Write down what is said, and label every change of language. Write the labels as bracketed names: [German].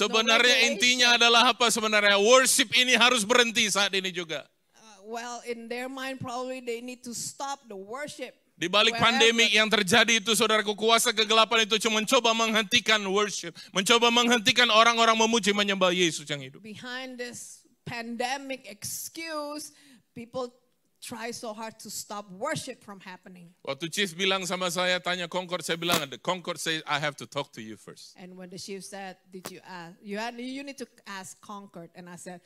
[Indonesian] Sebenarnya intinya adalah apa sebenarnya? Worship ini harus berhenti saat ini juga. [English] Well, in their mind probably they need to stop the worship. [Indonesian] Di balik pandemi yang terjadi itu, saudaraku, kuasa kegelapan itu cuma mencoba menghentikan worship. Mencoba menghentikan orang-orang memuji menyembah Yesus yang hidup. [English] Behind this pandemic excuse, people try so hard to stop worship from happening. [Indonesian] Waktu chief bilang sama saya, tanya Concord, saya bilang, [English] Concord say I have to talk to you first. And when the chief said, did you ask? You need to ask Concord. And I said,